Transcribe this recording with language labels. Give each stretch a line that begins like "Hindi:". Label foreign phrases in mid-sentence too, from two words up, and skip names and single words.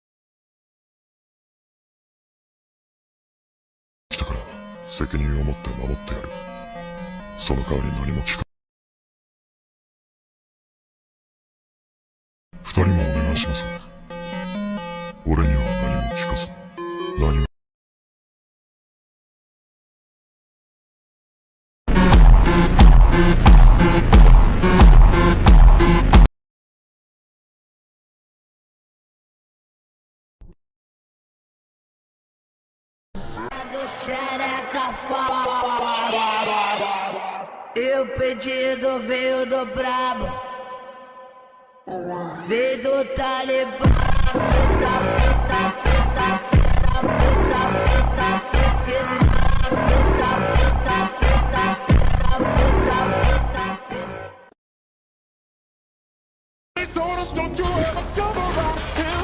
Japanese: 来たから責任を持って守ってやる。その代わり何も聞か二人もお願いします。俺には何も聞かず、何も
Portuguese: E o pedido veio do brabo, veio do Talibã.
English: They told us don't you ever come around here.